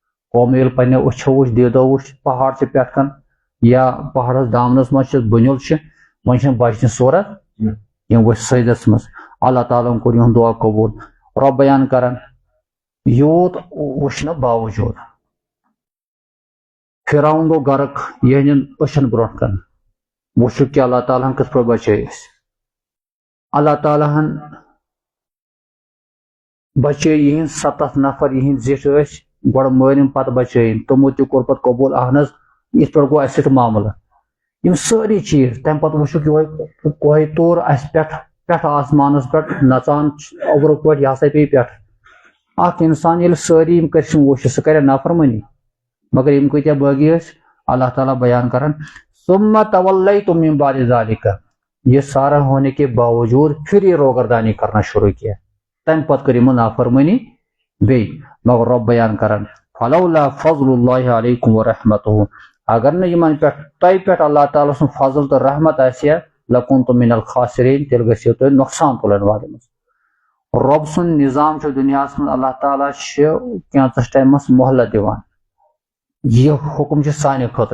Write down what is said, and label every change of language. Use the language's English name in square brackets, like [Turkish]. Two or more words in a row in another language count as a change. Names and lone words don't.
[Kashmiri] پٮ۪ٹھ قوم ییٚلہِ پننٮ۪و أچھو وٕچھ دیٖدو وٕچھ پہاڑ چھِ پٮ۪ٹھ کن یا پہاڑس دامنس مز بنیل ون بچن صورت یم ؤتھ سیدس مز اللہ تعالیٰ کور یہد دعا قبول رب بیان کران یوت وچھنہ باوجود فرعون گو غرق یہندین أچھن برونٛٹھ کن وچھو کہ اللہ تعالیٰ کس پہ بچے اللہ تعالیٰ بچے یہند 7 نفر یہند زٹھ گۄڈٕ مٲرِم پتہٕ بچٲیِن تمو تہِ کوٚر پتہٕ قبول اہن حظ یِتھ پٲٹھۍ گوٚو اَسہِ سۭتۍ معاملہٕ یِم سٲری چیٖز تمہِ پتہٕ وٕچھو کہ کوہِ طور اَسہِ پٮ۪ٹھ آسمانس پٮ۪ٹھ نژان اوٚبرٕ پٲٹھۍ یہِ ہسا پیٚیہِ پٮ۪ٹھٕ اکھ انسان ییٚلہِ سٲری یِم کٔرِتھ وٕچھِ سُہ کرِ نافرمٲنی مگر یِم کۭتیاہ بٲغی ٲسۍ اللہ تعالیٰ بیان کران [Arabic] ثم تولیتم من بعد ذلك [Urdu] یہ سارا ہونے کے باوجود پھر یہ روگردانی کرنا شروع کیا [Kashmiri] تمہِ پتہٕ کٔر یِمو نافرمٲنی بیٚیہِ مگر رب بیان کران [Arabic] فلولا فضل اللہ علیکم ورحمتہ [Kashmiri] اگر نہ یمن پٮ۪ٹھ تۄہہِ پٮ۪ٹھ اللہ تعالیٰ سُنٛد فضل تہٕ رحمت آسہِ ہا [Arabic] لکنتم من الخاسرین [Kashmiri] تیٚلہِ گژھِو تُہۍ نۄقصان تُلن والٮ۪ن منٛز رب سُنٛد نظام چھُ دُنیاہس منٛز اللہ تعالیٰ چھِ کینٛژس ٹایمس مہلت دِوان یہ حکم چھُ سانہِ خٲطرٕ